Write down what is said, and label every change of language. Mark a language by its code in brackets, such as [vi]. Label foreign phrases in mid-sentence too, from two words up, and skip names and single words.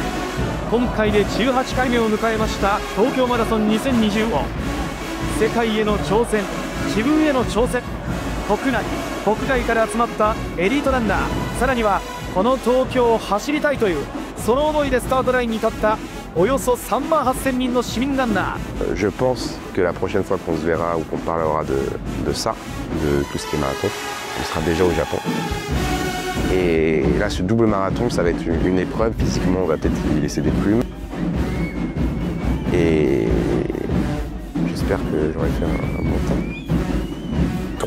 [ja] 今回で18回目を迎えました東京マラソン2020を世界への挑戦、自分への挑戦、国内国外から集まったエリートランナー、さらにはこの東京を走りたいというその思いでスタートラインに立ったおよそ3万8000人の市民ランナー。 [fr] Je pense que la prochaine fois qu'on se verra ou qu'on parlera de ça, de tout ce qui est marathon, on sera déjà au Japon. Et là, ce double marathon, ça va être une épreuve. Physiquement, on va peut-être y laisser des plumes. Et j'espère que j'aurai fait un bon temps.